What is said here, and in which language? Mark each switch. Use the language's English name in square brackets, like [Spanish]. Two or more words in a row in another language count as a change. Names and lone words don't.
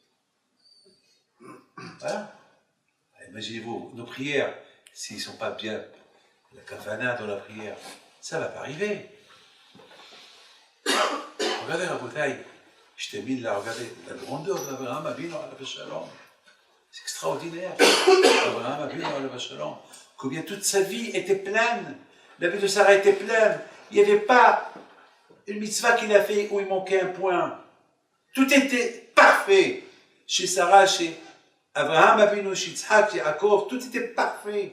[French] Voilà. Imaginez-vous, nos prières, s'ils ne sont pas bien, la kavana dans la prière, ça ne va pas arriver. Regardez la bouteille. Je t'ai mis là, regardez la grandeur d' [Hebrew] אברהם אבינו עליו השלום. [French] C'est extraordinaire. [Hebrew] אברהם אבינו עליו השלום. [French] Combien toute sa vie était pleine. La vie de Sarah était pleine. Il n'y avait pas une mitzvah qu'il a fait où il manquait un point. Tout était parfait. Chez Sarah, chez Abraham Avinu, chez Yitzhak, chez Yaakov, tout était parfait.